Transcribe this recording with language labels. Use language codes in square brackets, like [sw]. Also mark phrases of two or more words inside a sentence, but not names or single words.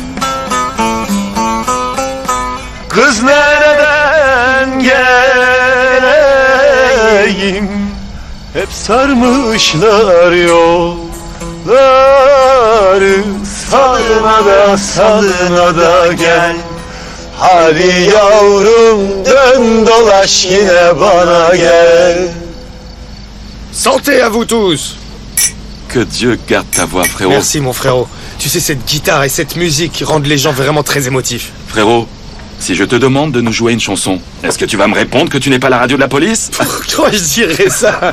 [tr] Kız nereden geleyim, hep sarmışlar yolları. Sağına da salına da gel, hadi yavrum dön dolaş yine bana gel. [fr] Santé à vous tous! Que Dieu garde ta voix, frérot. Merci, mon frérot. Tu sais, cette guitare et cette musique rendent les gens vraiment très émotifs. Frérot, si je te demande de nous jouer une chanson, est-ce que tu vas me répondre que tu n'es pas la radio de la police? Pourquoi je dirais ça?